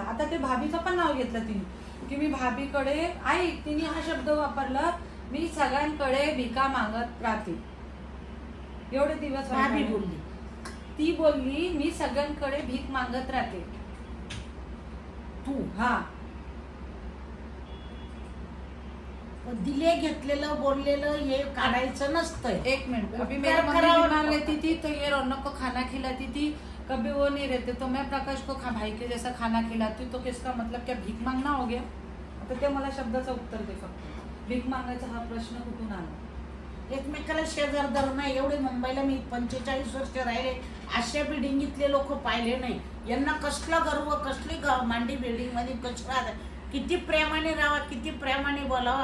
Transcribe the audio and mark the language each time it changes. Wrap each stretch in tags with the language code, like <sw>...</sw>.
<mr>आता ते भाभीचं पण नाव घेतलं तिने की मी भाभीकडे, आई तिने हा शब्द वापरला, मी सगळ्यांकडे भिका मागत राहते. एवढे दिवस भाभी बोलली, ती बोलली मी सगळ्यांकडे भीक मागत राहते. तू दिले घेतलेलं बोललेलं हे काढायचं नसतं.</mr> <hi>एक मिनट, अभी मेरी मम्मी बीमार रहती थी तो ये रौनक को खाना खिलाती थी, कभी वो नहीं रहते तो मैं प्रकाश को भाई के जैसा खाना खिलाती, तो किसका मतलब क्या भीक मागना हो गया?</hi> <mr>आता ते मला शब्दाचं उत्तर दे फक्त. भीक मागायचा हा प्रश्न कुठून आला? एकमेकाला शेजार धरणं. एवढे मुंबईला मी 45 वर्ष राहिले, अशा बिल्डिंगीतले लोक पाहिले नाही. यांना कसला गर्व, कसली मांडी बिल्डिंग मध्ये कसला, किती प्रेमाने राहावा, किती प्रेमाने बोलावं.</mr>